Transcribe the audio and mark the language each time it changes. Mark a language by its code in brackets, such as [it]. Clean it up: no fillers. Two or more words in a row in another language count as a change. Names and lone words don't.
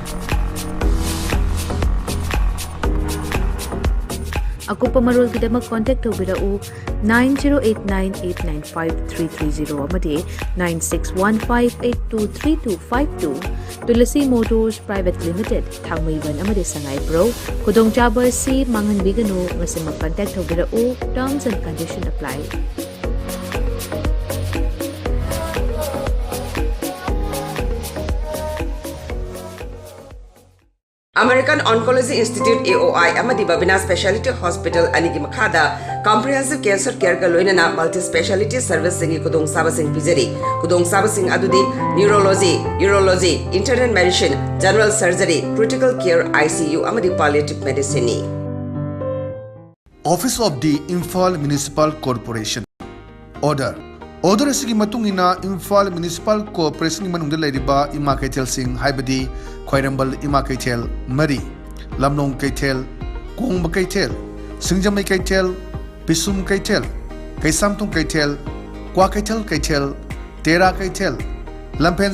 [mni] Akupa marol kidamak contact tawbirau 9089895330 amadi 9615823252 Tulasi Motors Private Limited Thangmaiban amadi Sangai Pro Kudong chaba si manganbigano ngasi mag-contact tawbirau [en] terms and condition apply. [mni] American Oncology Institute AOI amadi Babina Specialty Hospital anigi makhada [en] comprehensive cancer care [mni] ka loinana [en] multi specialty service [mni] singi kudong sabasing pijari kudong sabasing adudi [en] neurology, urology, internal medicine, general surgery, critical care ICU [mni] amadi [en] palliative medicine [mni] ni. [en] Office of the Imphal Municipal Corporation. [mni] Order asigi matungina Imphal Municipal Corporation manungda leiriba ima kaithel sing haibadi Khoirambal ima kaithel Mari Lamnong kaithel Kongba kaithel Singjamai kaithel Pisum kaithel Kaisamtung kaithel Kwa kaithel Tera kaithel Lampen